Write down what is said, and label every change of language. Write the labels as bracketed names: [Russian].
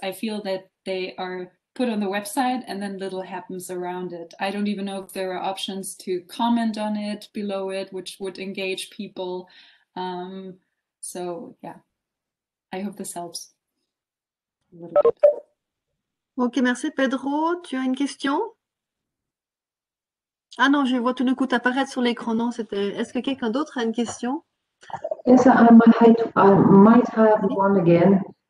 [English] I feel that they are put on the website and then little happens around it. I don't even know if there are options to comment on it below it, which would engage people. So yeah, I hope this helps a little bit. [French] Ok, merci. Pedro, tu as une question? Ah non, je vois tout d'un coup apparaître sur l'écran. Non, c'était. Est-ce que quelqu'un d'autre a une question? [English] Yes, I might have one again.